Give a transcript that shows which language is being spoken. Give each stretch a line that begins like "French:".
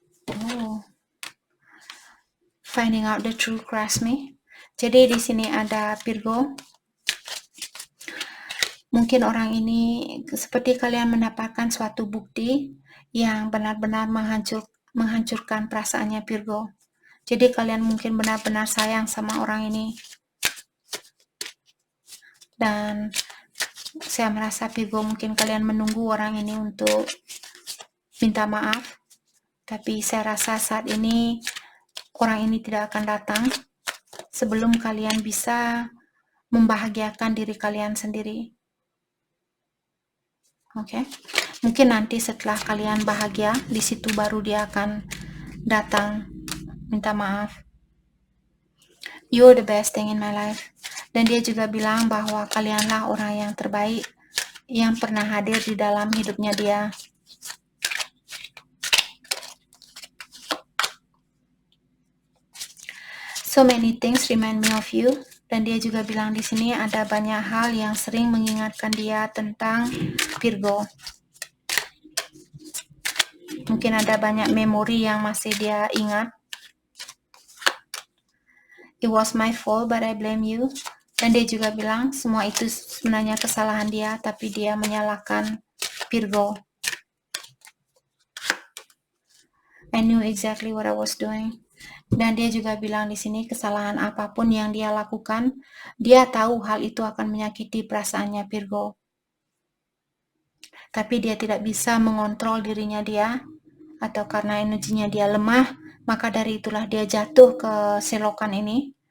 English: Oh, finding out the true crush me.
Indonesian: Jadi di sini ada Virgo. Mungkin orang ini seperti kalian mendapatkan suatu bukti yang benar-benar menghancurkan perasaannya Virgo. Jadi kalian mungkin benar-benar sayang sama orang ini. Dan saya merasa Virgo mungkin kalian menunggu orang ini untuk minta maaf. Tapi saya rasa saat ini orang ini tidak akan datang sebelum kalian bisa membahagiakan diri kalian sendiri. Oke, mungkin nanti setelah kalian bahagia, di situ baru dia akan datang minta maaf.
English: You're the best thing in my life.
Indonesian: Dan dia juga bilang bahwa kalianlah orang yang terbaik yang pernah hadir di dalam hidupnya dia.
English: So many things remind me of you.
Indonesian: Dan dia juga bilang di sini ada banyak hal yang sering mengingatkan dia tentang Virgo. Mungkin ada banyak memori yang masih dia ingat.
English: It was my fault, but I blame you.
Indonesian: Dan dia juga bilang semua itu sebenarnya kesalahan dia, tapi dia menyalahkan Virgo.
English: I knew exactly what I was doing.
Indonesian: Dan dia juga bilang di sini kesalahan apapun yang dia lakukan, dia tahu hal itu akan menyakiti perasaannya Virgo. Tapi dia tidak bisa mengontrol dirinya dia, atau karena energinya dia lemah, maka dari itulah dia jatuh ke selokan ini.